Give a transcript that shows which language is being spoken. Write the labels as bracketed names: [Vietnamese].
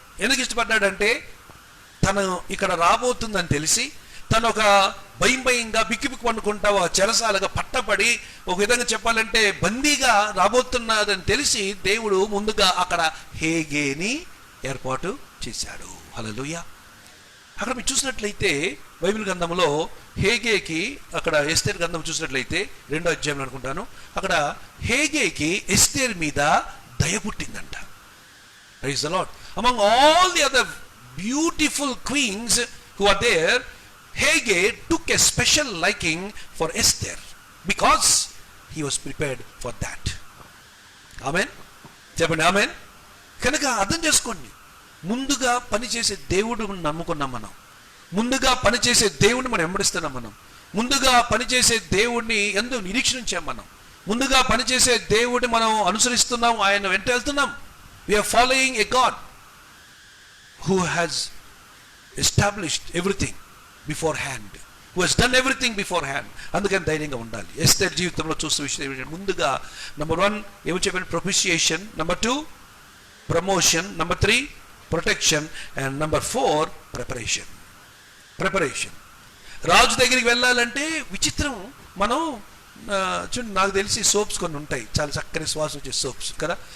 [Telugu] ఎందుకు ఇష్టపడ్డాడు అంటే తను ఇక్కడ రాబోతుందని తెలిసి తను ఒక భయంగా బిక్కి పండుకుంటావు, చెరసాలుగా పట్టబడి, ఒక విధంగా చెప్పాలంటే బందీగా రాబోతున్నదని తెలిసి దేవుడు ముందుగా అక్కడ హేగేని ఏర్పాటు చేశాడు. హల్లెలూయా. అక్కడ మీరు చూసినట్లయితే బైబిల్ గ్రంథంలో హేగేకి, అక్కడ ఎస్తేర్ గ్రంథం చూసినట్లయితే 2వ అధ్యాయంలో అనుకుంటాను, అక్కడ హేగేకి ఎస్తేర్ మీద దయ పుట్టిందంట. [English] Praise the Lord. Among all the other beautiful queens who are there, Haggai took a special liking for Esther because he was prepared for that. [Telugu] Amen. చెప్పండి ఆమెన్. కనుక అర్థం చేసుకోండి, ముందుగా పనిచేసే దేవుడు నమ్ముకున్నాం మనం, ముందుగా పనిచేసే దేవుడిని మనం వెంబడిస్తున్నాం, మనం ముందుగా పనిచేసే దేవుడిని ఎందు నిరీక్షించాం, మనం ముందుగా పనిచేసే దేవుడిని మనం అనుసరిస్తున్నాం, ఆయన వెంట వెళ్తున్నాం. [English] We are following a God who has established everything beforehand, who has done everything beforehand. [Telugu] అందుకని ధైర్యంగా ఉండాలి. ఎస్తేర్ జీవితంలో చూస్తున్న విషయం ముందుగా నెంబర్ 1 ఏమో చెప్పండి, propitiation, number 2 promotion, number 3 protection, and number 4 preparation. రాజు దగ్గరికి వెళ్ళాలంటే విచిత్రం. మనం చూడండి, నాకు తెలిసి సోప్స్ కొన్ని ఉంటాయి, చాలా చక్కని శ్వాస వచ్చే సోప్స్ కదా.